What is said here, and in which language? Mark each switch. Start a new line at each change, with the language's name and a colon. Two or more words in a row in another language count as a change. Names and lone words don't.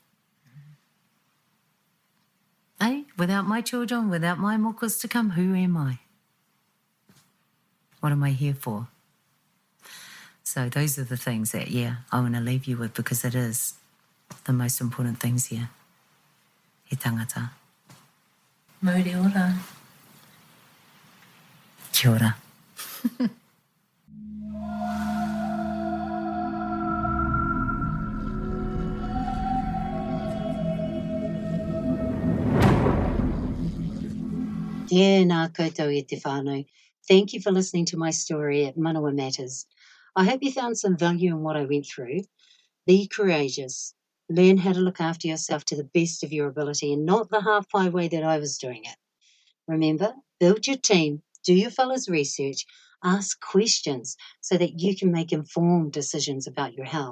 English: Without my children, without my mokas to come, who am I? What am I here for? So those are the things that, I want to leave you with, because it is the most important things here.
Māori: He tangata. Mauri ora. Kia ora. Nā koutou e te whānau.
English: Thank you for listening to my story at Manawa Matters. I hope you found some value in what I went through. Be courageous. Learn how to look after yourself to the best of your ability and not the halfway way that I was doing it. Remember, build your team, do your fellows' research, ask questions so that you can make informed decisions about your health.